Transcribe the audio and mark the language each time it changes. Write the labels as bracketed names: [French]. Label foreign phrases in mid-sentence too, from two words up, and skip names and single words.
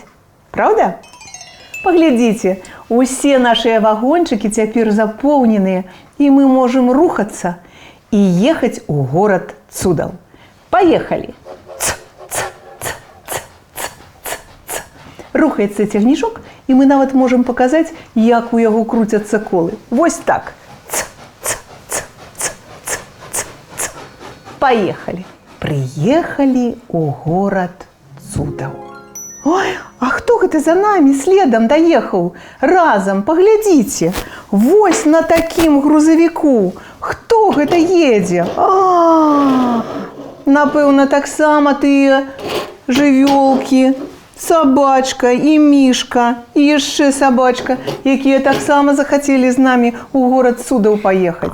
[Belarusian] Праўда? Паглядзіце, усе нашыя вагончыкі цяпер запоўненыя, і мы можам рухацца і ехаць у горад цудаў. Паехалі! [Ukrainian] рухається цягнічок, і ми навіть можемо показати, як у його крутяться коли. Ось так. Ц-ц-ц-ц-ц-ц. [Russian] Поехали. Приехали у город цудаў. Ой, [Belarusian] а хто гэта [Russian] за нами следом доехал? Разом, поглядите. [Belarusian] Вось на таким грузовику. Хто гэта едзе? Напэўна, таксама тыя жывёлкі, собачка і мішка, і яшчэ собачка, якія таксама захацелі з намі у горад цудаў паехаць.